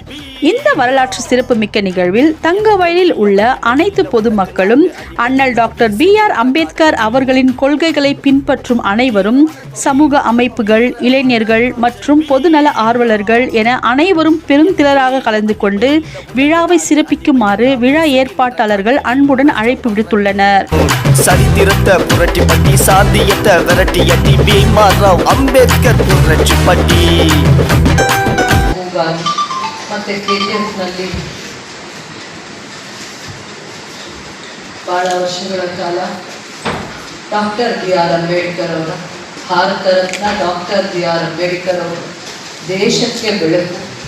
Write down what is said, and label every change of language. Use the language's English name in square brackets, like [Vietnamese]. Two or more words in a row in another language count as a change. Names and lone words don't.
[Tamil] இந்த வரலாற்று சிறப்புமிக்க நிகழ்வில் தங்கவயலில் உள்ள அனைத்து பொதுமக்களும், அண்ணல் டாக்டர் BR அம்பேத்கர் அவர்களின் கொள்கைகளை பின்பற்றும் அனைவரும், சமூக அமைப்புகள், இளைஞர்கள் மற்றும் பொதுநல ஆர்வலர்கள் என அனைவரும் பெருந்திரளாக கலந்து கொண்டு விழாவை சிறப்பிக்குமாறு விழா ஏற்பாட்டாளர்கள் அன்புடன் அழைப்பு விடுத்துள்ளனர். சரித்திரத்தை புரட்டி பட்டி சாத்தியத்தை விரட்டி அடி பீமாராவ் அம்பேத்கர் புரட்சி பட்டி. [Kannada] ಮತ್ತೆ KGFನಲ್ಲಿ ಬಹಳ ವರ್ಷಗಳ ಕಾಲ ಡಾಕ್ಟರ್ BR ಅಂಬೇಡ್ಕರ್ ಅವರ, ಭಾರತ ರತ್ನ ಡಾಕ್ಟರ್ BR ಅಂಬೇಡ್ಕರ್ ಅವರು ದೇಶಕ್ಕೆ ಬೆಳಕು,